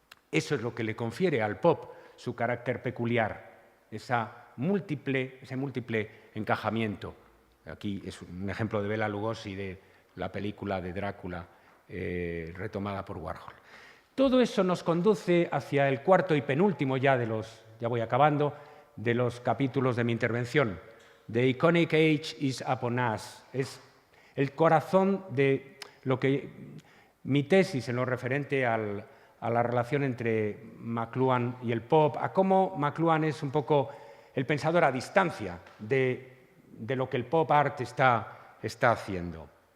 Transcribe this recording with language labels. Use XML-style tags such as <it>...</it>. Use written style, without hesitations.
<es>Eso es lo que le confiere al pop su carácter peculiar, ese múltiple encajamiento. Aquí es un ejemplo de Bela Lugosi de la película de Drácula retomada por Warhol. Todo eso nos conduce hacia el cuarto y penúltimo ya voy acabando, de los capítulos de mi intervención.</es> <en>The Iconic Age is upon us.</en> <es>Es el corazón de lo que mi tesis en lo referente a la relación entre McLuhan y el pop, a cómo McLuhan es un poco el pensador a distancia de lo que el pop art está haciendo.</es>